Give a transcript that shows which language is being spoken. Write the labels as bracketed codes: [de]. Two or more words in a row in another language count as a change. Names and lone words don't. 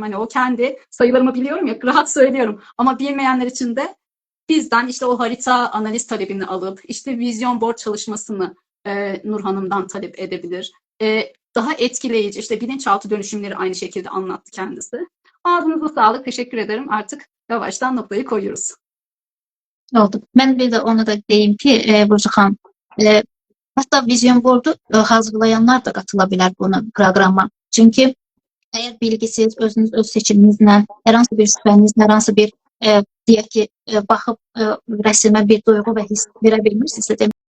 [tr] Hani o kendi sayılarımı biliyorum ya, rahat söylüyorum. Ama bilmeyenler için de bizden işte o harita analiz talebini alıp işte vizyon board çalışmasını Nur Hanım'dan talep edebilir. Daha etkileyici işte bilinçaltı dönüşümleri aynı şekilde anlattı kendisi. Ağzınıza sağlık. Teşekkür ederim. Artık yavaştan noktayı koyuyoruz. Oldu. [az] Mən bir də onu da deyim ki, Burcu xanım, hatta vizyon boardu hazırlayanlar da qatıla bilər buna proqrama. Çünki əgər bilgisiz, özünüz öz seçiminizlə, hər hansı bir şübhəniz, hər hansı bir deyək ki, baxıb rəsmə bir duyğu və hiss verə bilmirsinizsə,